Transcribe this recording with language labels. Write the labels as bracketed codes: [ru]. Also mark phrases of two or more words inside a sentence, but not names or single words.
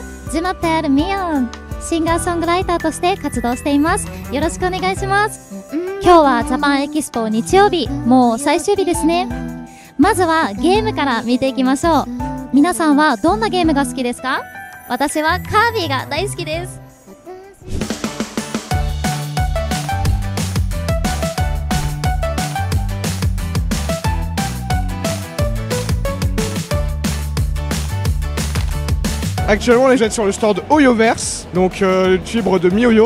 [ja] ジュノテルミヨン、シンガーソングライターとして活動しています。よろしくお願いします。今日はジャパンエキスポ日曜日、もう最終日ですね。まずはゲームから見ていきましょう。皆さんはどんなゲームが好きですか？私はカービィが大好きです。 [fr] Actuellement, on est sur le stand Oyoverse, donc fibre de MiYoYo.